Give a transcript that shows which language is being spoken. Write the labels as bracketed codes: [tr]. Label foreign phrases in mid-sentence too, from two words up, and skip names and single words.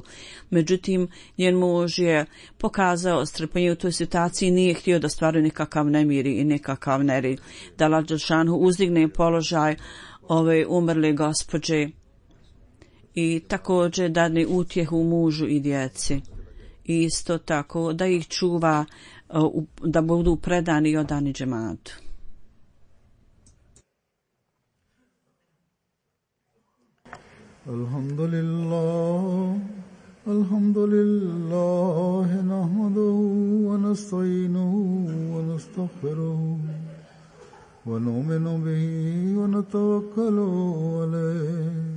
[bs] Međutim, njen muž je pokazao strpljenje u toj situaciji, nije htio da stvaraju nikakav nemir i nikakav nered. Da Allah dželšanhu uzdigne položaj ove umrle gospođe i također dadne utjehu mužu i djeci. I isto tako da ih čuva, da budu predani i odani džematu. [ar] الحمد لله، نحمده ونستعينه ونستغفره ونؤمن به ونتوكل عليه.